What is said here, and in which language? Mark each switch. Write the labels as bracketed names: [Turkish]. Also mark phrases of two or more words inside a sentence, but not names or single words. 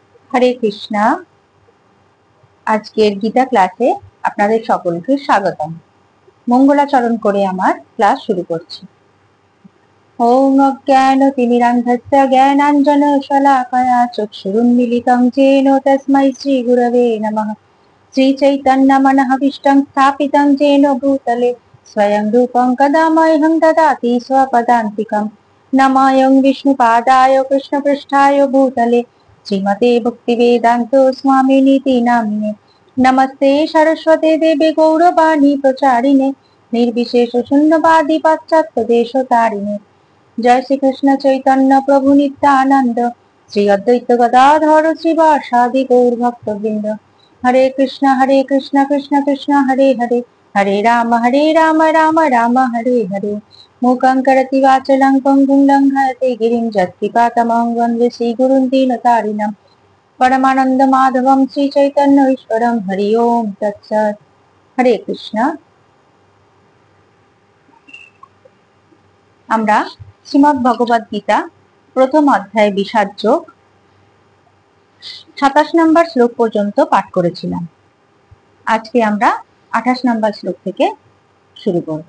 [Bangla] হরে কৃষ্ণা। আজকের গীতা ক্লাসে আপনাদের সকলকে স্বাগতম। মঙ্গলাচরণ করে আমার ক্লাস শুরু করছি। [Sanskrit] ওম অজ্ঞানতিমিরান্ধস্য জ্ঞানাঞ্জনশলাকয়া চক্ষুরুন্মিলিतं येन তস্मै শ্রীগুরবে নমঃ। শ্রীচৈতন্যমনঃভীষ্টং স্থাপিतं येन भूतले स्वयं रूपं कदा मह्यं ददाति स्वपदान्तिकं। नमायं विष्णुपादाय कृष्णपृष्ठाय भूतले श्रीमते भक्तिवेदान्त स्वामिनीति नामिने। नमस्ते सरस्वते देवे गौरवाणी प्रचारिणे निर्विशेष शून्यवादी पाश्चात्य देशतारिणे। जय श्री कृष्ण चैतन्य प्रभु नित्यानंद श्री अद्वैत गदाधर श्रीवासादि गौर भक्तवृंद। हरे कृष्ण कृष्ण कृष्ण हरे हरे, हरे राम राम राम हरे हरे। मूकं करोति वाचालं पङ्गुं लङ्घयते गिरिं यत्कृपातमहं वन्दे श्रीगुरुं दीनतारिणं। परमानंद माधवम श्री चैतन्य ईश्वरम। हरि ओम तत्सत्। हरे कृष्ण। [Bangla] আমরা শ্রীমদ্ ভগবদ গীতা প্রথম অধ্যায় বিষাদ যোগ 27 নম্বর শ্লোক পর্যন্ত পাঠ করেছিলাম। আজকে আমরা 28 নম্বর শ্লোক থেকে শুরু করব।